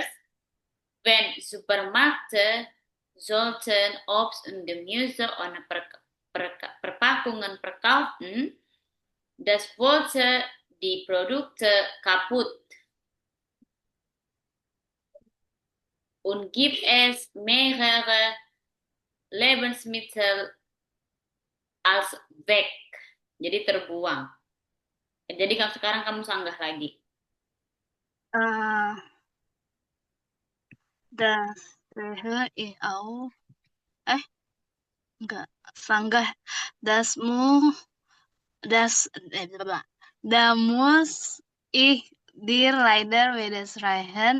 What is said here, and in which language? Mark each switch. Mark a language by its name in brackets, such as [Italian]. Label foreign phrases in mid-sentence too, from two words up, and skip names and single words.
[German] Wenn Supermärkte sollten Obst und Gemüse ohne Verpackungen verkaufen, das wollte die Produkte kaputt und gibt es mehrere Lebensmittel als weg. [Indonesian] Jadi terbuang. Jadi sekarang kamu sanggah lagi. [German] Äh, das sehe ich auch. [Indonesian] Eh, enggak. Sanggah. [German] Das mu, das, da muss ich dir leider widersprechen.